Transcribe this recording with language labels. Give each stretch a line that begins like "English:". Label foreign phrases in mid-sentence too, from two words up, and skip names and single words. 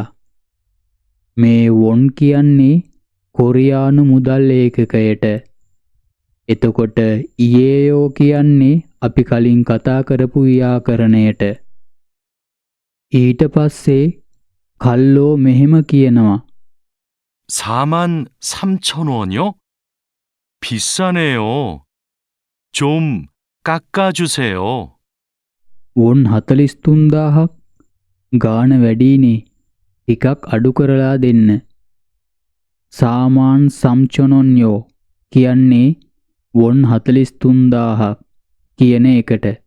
Sinhala: මේ වොන් කියන්නේ කොරියානු මුදල් ඒකකයට. එතකොට ඉයේයෝ කියන්නේ අපි කලින් කතා කරපු ව්‍යාකරණයට. ඊට පස්සේ කල්ලෝ මෙහෙම කියනවා.
Korean: 43,000원이요? 비싸네요. 좀 깎아주세요.
Sinhala: වොන් 43000ක් ගාන වැඩිනේ. ටිකක් අඩු කරලා දෙන්න.
Korean: 사만 삼천원요
Sinhala: කියන්නේ වොන් 43000ක් කියන එකට.